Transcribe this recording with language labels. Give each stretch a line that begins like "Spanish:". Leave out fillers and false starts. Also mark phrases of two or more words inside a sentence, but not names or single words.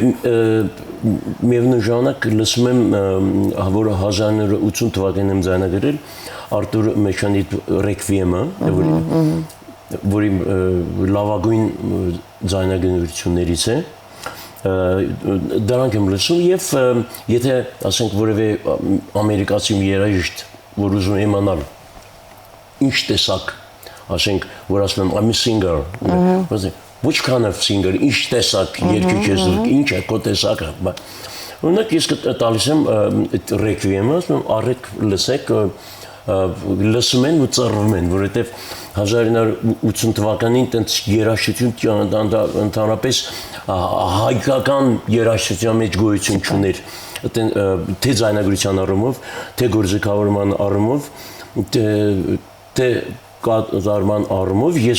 Armenian: միևնույն ժամանակ լսում եմ, որ 1980 թվականին եմ ձայնագրել Արտուր Մեշյանի Ռեկվիեմը, որի լավագույն ձայնագրություններից է դրանք եմ լսում եւ եթե ասենք որևէ ամերիկացի երաժիշտ որ ուզում է իմանալ ինչ տեսակ ասենք որ ասում եմ
English: I'm a singer which kind of singer
Armenian: ինչ տեսակ երկիչ ես ինչ է քո տեսակը օրինակ ես տալիս եմ այդ ռեկվիեմը ասում եմ արեք լսեք լսում են ու ծռվում են, որովհետև 1980 թվականին տենց երաժշտություն ընդհանրապես հայկական երաժշտության մեջ գոյություն չուներ, թե ձայնագրության առումով, թե գործիքավորման առումով, թե կատարման առումով, ես